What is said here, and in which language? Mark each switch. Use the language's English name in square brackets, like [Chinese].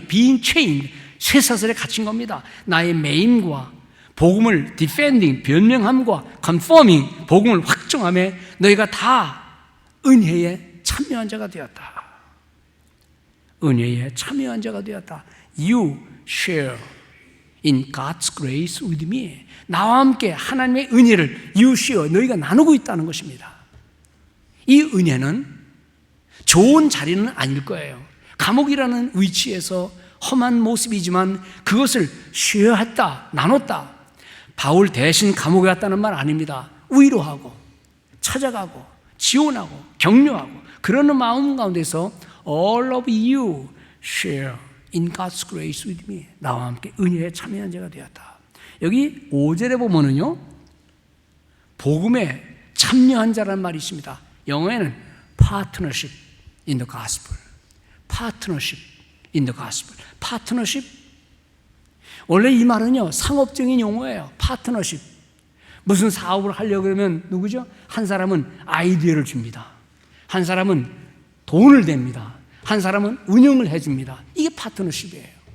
[Korean] 비인 체인, 쇠사슬에 갇힌 겁니다. 나의 매임과 복음을 디펜딩, 변명함과 컨포밍, 복음을 확정함에 너희가 다 은혜에 참여한 자가 되었다. 은혜에 참여한 자가 되었다. [English] You share in God's grace with me. [Korean] 나와 함께 하나님의 은혜를 [English] you share, [Korean] 너희가 나누고 있다는 것입니다. 이 은혜는 좋은 자리는 아닐 거예요. 감옥이라는 위치에서 험한 모습이지만 그것을 쉐어했다, 나눴다. 바울 대신 감옥에 갔다는 말 아닙니다. 위로하고 찾아가고 지원하고 격려하고 그러는 마음 가운데서 [English] all of you share in God's grace with me. [Korean] 나와 함께 은혜에 참여한 자가 되었다. 여기 5절에 보면은요, 복음에 참여한 자라는 말이 있습니다. 영어에는 [English] partnership in the gospel. partnership in the gospel. partnership. [Korean] 원래 이 말은요, 상업적인 용어예요. [English] partnership. [Korean] 무슨 사업을 하려고 그러면 누구죠? 한 사람은 아이디어를 줍니다. 한 사람은 돈을 댑니다. 한 사람은 운영을 해줍니다. 이게 파트너십이에요.